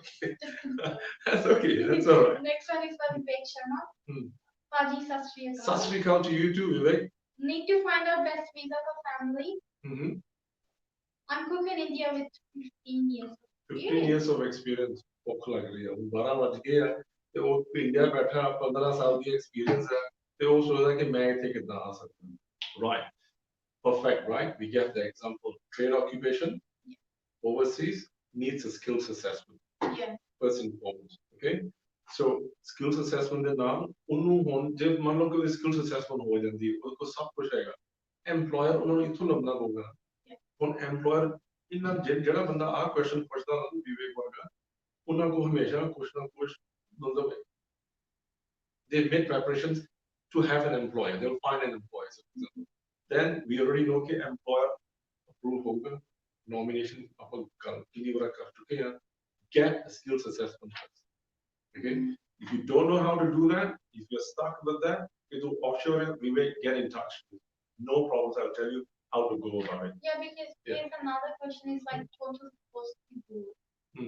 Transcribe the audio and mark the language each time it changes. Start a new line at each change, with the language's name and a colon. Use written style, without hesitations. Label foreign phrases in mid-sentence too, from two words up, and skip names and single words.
English: Okay. That's okay. That's all right. Next one is by Vivek Sharma. Paji, Sat Shri Akal. Sat Shri Akal to you too, Vivek. Need to find out best visa for family. I'm cooking in India with 15 years. 15 years of experience.
Punjabi: ਭੁੱਖ ਲੱਗ ਰਹੀ ਹੈ 12 ਵੱਜ ਗਏ ਆ ਤੇ ਉਹ ਇੰਡੀਆ ਬੈਠਾ 15 ਸਾਲ ਦੀ ਐਕਸਪੀਰੀਅੰਸ ਹੈ ਤੇ ਉਹ ਸੋਚਦਾ ਕਿ ਮੈਂ ਇੱਥੇ ਕਿੱਦਾਂ ਆ ਸਕਦਾ
English: right perfect right we get the example trade occupation overseas needs a skills assessment first and foremost okay so skills assessment
Punjabi: ਦੇ ਨਾਲ ਉਹਨੂੰ ਹੁਣ ਜੇ ਮੰਨ ਲਓ ਕਿ
English: skills assessment
Punjabi: ਹੋ ਜਾਂਦੀ ਉਹਦੇ ਕੋਲ ਸਭ ਕੁਝ ਹੈਗਾ employer ਉਹਨਾਂ ਨੂੰ ਇੱਥੋਂ ਲੱਭਣਾ ਪਊਗਾ ਹੁਣ employer ਇਹਨਾਂ ਜਿਹੜਾ ਬੰਦਾ ਆਹ ਕੁਐਸਚਨ ਪੁੱਛਦਾ ਨਾ ਵਿਵੇਕ ਵਰਗਾ ਉਹਨਾਂ ਕੋਲ ਹਮੇਸ਼ਾ ਕੁਛ ਨਾ ਕੁਛ
English: ਮਤਲਬ they make preparations to have an employer they'll find an employer so, then we already know
Hindi: कि employer approve होगा nomination अपन कितनी बार कर चुके हैं
English: get a skills assessment first okay if you don't know how to do that if you're stuck with that you do offshore we will get in touch no problems I'll tell you how to go about it. Yeah, because there's another question is like total supposed to do.